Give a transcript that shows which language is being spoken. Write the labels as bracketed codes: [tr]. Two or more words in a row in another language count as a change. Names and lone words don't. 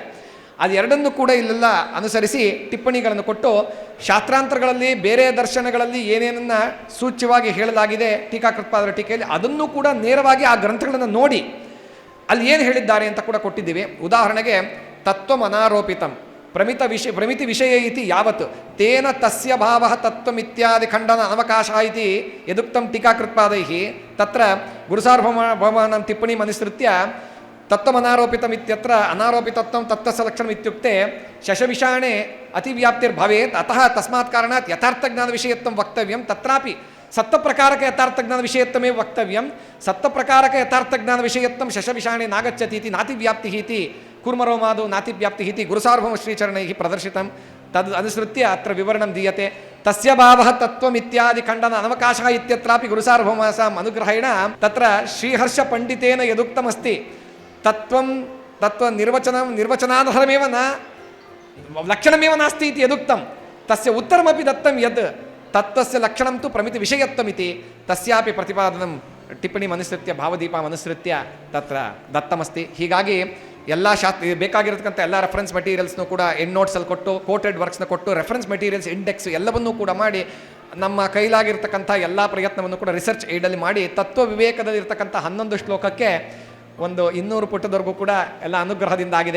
[kn] ಅದೆರಡನ್ನೂ ಕೂಡ ಇಲ್ಲೆಲ್ಲ ಅನುಸರಿಸಿ ಟಿಪ್ಪಣಿಗಳನ್ನು ಕೊಟ್ಟು ಶಾಸ್ತ್ರಾಂತರಗಳಲ್ಲಿ ಬೇರೆ ದರ್ಶನಗಳಲ್ಲಿ ಏನೇನನ್ನು ಸೂಚ್ಯವಾಗಿ ಹೇಳಲಾಗಿದೆ ಟೀಕಾಕೃತ್ಪಾದರ ಟೀಕೆಯಲ್ಲಿ, ಅದನ್ನು ಕೂಡ ನೇರವಾಗಿ ಆ ಗ್ರಂಥಗಳನ್ನು ನೋಡಿ ಅಲ್ಲಿ ಏನು ಹೇಳಿದ್ದಾರೆ ಅಂತ ಕೂಡ ಕೊಟ್ಟಿದ್ದೀವಿ. [sa] ಉದಾಹರಣೆಗೆ ತತ್ವಮನಾರೋಪಿತಂ ಪ್ರಮಿತಿ ವಿಷಯ ಇತಿ ಯಾವತ್ ತೇನ ತಸ್ಯ ಭಾವಃ ತತ್ವಮಿತ್ಯಾದಿ ಖಂಡನ ಅವಕಾಶ ಇತಿ ಯದುಕ್ತಂ ಟೀಕಾಕೃತ್ಪಾದೈಃ ತತ್ರ ಗುರುಸಾರ್ವಭೌಮಾನಾಂ ಟಿಪ್ಪಣಿಂ ಅನುಸೃತ್ಯ ತತ್ವಮನಾರೋಪಿತಮಿತ್ಯತ್ರ ಅನಾರೋಪಿತತ್ವಂ ತತ್ವಸಲಕ್ಷಣಂ ಇತ್ಯುಕ್ತೆ ಶಶವಿಷಾಣೆ ಅತಿವ್ಯಾಪ್ತಿರ್ಭವೇತ್ ಅತಃ ತಸ್ಮಾತ್ ಕಾರಣಾತ್ ಯಥಾರ್ಥಜ್ಞಾನ ವಿಷಯತ್ವಂ ವಕ್ತವ್ಯಂ ತತ್ರಾಪಿ ಸತ್ವಪ್ರಕಾರಕ ಯಥಾರ್ಥಜ್ಞಾನ ವಿಷಯತ್ವಮೇ ವಕ್ತವ್ಯಂ ಸತ್ವಪ್ರಕಾರಕ ಯಥಾರ್ಥಜ್ಞಾನ ವಿಷಯತ್ವಂ ಶಶವಿಷಾಣೆ ನಾಗಚ್ಚತಿ ಇತಿ ನಾತಿವ್ಯಾಪ್ತಿ ಇತಿ ಕೂರ್ಮರೋಮಾದು ನಾತಿವ್ಯಾಪ್ತಿ ಇತಿ ಗುರುಸಾರ್ವಭೌಮ ಶ್ರೀಚರಣೈಃ ಪ್ರದರ್ಶಿತಂ ತದ್ ಅನುಸೃತ್ಯ ಅತ್ರ ವಿವರಣಂ ದೀಯತೆ ತಸ್ಯ ಭಾವಃ ತತ್ವಮಿತ್ಯಾದಿ ಖಂಡನ ಅನವಕಾಶಃ ಇತ್ಯತ್ರಾಪಿ ಗುರುಸಾರ್ವಭೌಮಾಸಾಂ ಅನುಗ್ರಹೇಣ ತತ್ರ ಶ್ರೀಹರ್ಷ ಪಂಡಿತೇನ ಯದುಕ್ತಮಸ್ತಿ ತತ್ವ ನಿರ್ವಚನಾನಹರಮೇವ ನ ಲಕ್ಷಣಮೇವ ನಾಸ್ತಿ ಇತಿ ಯದುಕ್ತಂ ತಸ್ಯ ಉತ್ತರಮಪಿ ದತ್ತಂ ಯದ್ ತತ್ತಸ್ಯ ಲಕ್ಷಣಂ ತು ಪ್ರಮಿತಿ ವಿಷಯತ್ವಮಿತಿ ತಸ್ಯಾಪಿ ಪ್ರತಿಪಾದನಂ ಟಿಪ್ಪಣಿಮನುಸೃತ್ಯ ಭಾವದೀಪಮನುಸೃತ್ಯ ತತ್ರ ದತ್ತಮಸ್ತಿ. [kn] ಹೀಗಾಗಿ ಎಲ್ಲ ಬೇಕಾಗಿರತಕ್ಕಂಥ ಎಲ್ಲ [en] reference materialsನೂ [kn] ಕೂಡ [en] end notesಲ್ಲಿ [kn] ಕೊಟ್ಟು, [en] quoted worksನ [kn] ಕೊಟ್ಟು, [en] reference materials index [kn] ಎಲ್ಲವನ್ನೂ ಕೂಡ ಮಾಡಿ, ನಮ್ಮ ಕೈಲಾಗಿರ್ತಕ್ಕಂಥ ಎಲ್ಲ ಪ್ರಯತ್ನವನ್ನು ಕೂಡ [en] research aidಲ್ಲಿ [kn] ಮಾಡಿ, ತತ್ವ ವಿವೇಕದಲ್ಲಿರ್ತಕ್ಕಂಥ 11 ಶ್ಲೋಕಕ್ಕೆ ಒಂದು 200 ಪುಟದವರೆಗೂ ಕೂಡ ಎಲ್ಲ ಅನುಗ್ರಹದಿಂದ ಆಗಿದೆ.